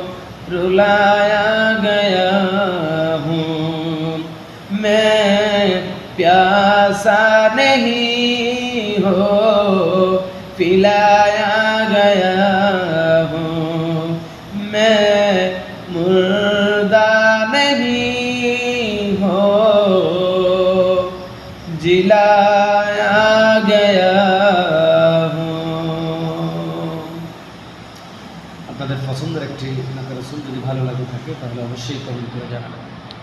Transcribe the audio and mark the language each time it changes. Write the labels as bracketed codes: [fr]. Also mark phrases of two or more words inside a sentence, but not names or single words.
[ur] رلایا گیا ہوں، میں پیاسا نہیں ہو، پلایا گیا ہوں، میں مردہ نہیں ہو، جلایا گیا ہوں۔ [bn] আপনাদের পছন্দের একটি নাতে রাসূল যদি ভালো লাগে থাকে তাহলে অবশ্যই কমেন্ট করে জানাবেন।